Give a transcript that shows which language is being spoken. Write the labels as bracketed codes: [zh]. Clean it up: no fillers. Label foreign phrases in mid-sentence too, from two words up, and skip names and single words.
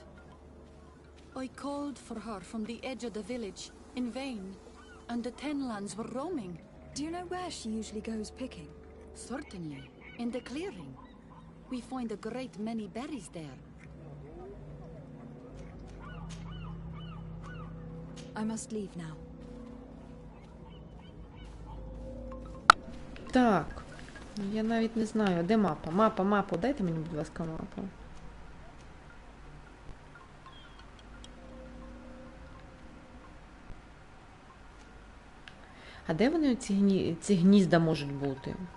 [en] I called for her from the edge of the village, in vain, and the Tenlands were roaming. Do you know where she usually goes picking? Certainly, in the clearing. We find a great many berries there. I must leave now. [uk] Так, я навіть не знаю, де мапа? Мапа, дайте мені, будь ласка, мапу. А де вони ці гнізда можуть бути?